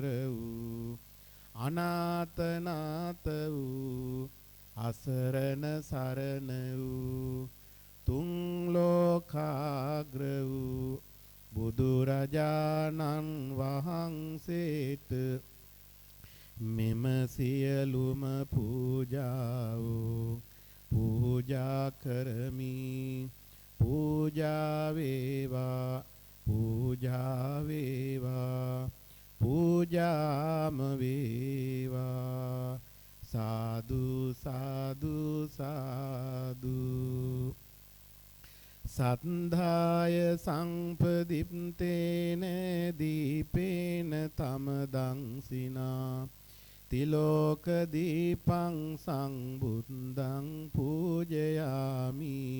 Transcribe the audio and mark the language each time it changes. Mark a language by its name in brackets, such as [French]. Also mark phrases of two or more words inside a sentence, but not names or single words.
[Sinhala] වූ අනාතනාත වූ අසරණ සරණ වූ තුන් ලෝකාග්‍ර වූ බුදුරජාණන් වහන්සේට මෙම සියලුම පූජාව පූජා කරමි පූජා වේවා පූජා වේවා පූජාම වේවා සාදු සාදු සාදු [Pali] සද්ධාය සංපදිප්තේන දීපේන තමදංසිනා තිලෝක දීපං සංබුද්ධං පූජයාමි